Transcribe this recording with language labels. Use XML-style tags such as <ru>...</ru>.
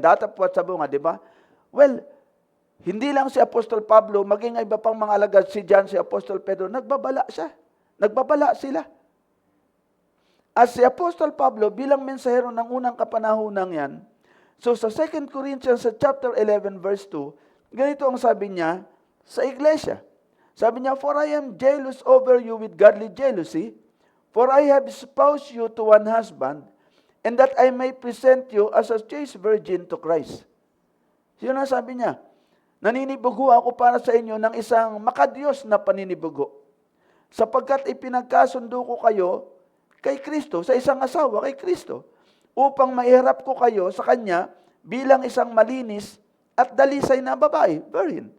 <tl>Datapwat sa bunga, di ba? Well, hindi lang si Apostol Pablo, maging iba pang mga alagad, si John, si Apostol Pedro, nagbabala siya. Nagbabala sila. As si Apostol Pablo, bilang mensahero ng unang kapanahunang yan, so sa 2 Corinthians sa chapter 11 verse 2, ganito ang sabi niya sa iglesia. Sabi niya,</tl> <en>"For I am jealous over you with godly jealousy, for I have espoused you to one husband, and that I may present you as a chaste virgin to Christ."</en> <tl>Yun ang sabi niya. Naninibugo ako para sa inyo ng isang makadiyos na paninibugo, sapagkat ipinagkasundo ko kayo kay Kristo, sa isang asawa kay Kristo, upang maiharap ko kayo sa Kanya bilang isang malinis at dalisay na babae, virgin.</tl>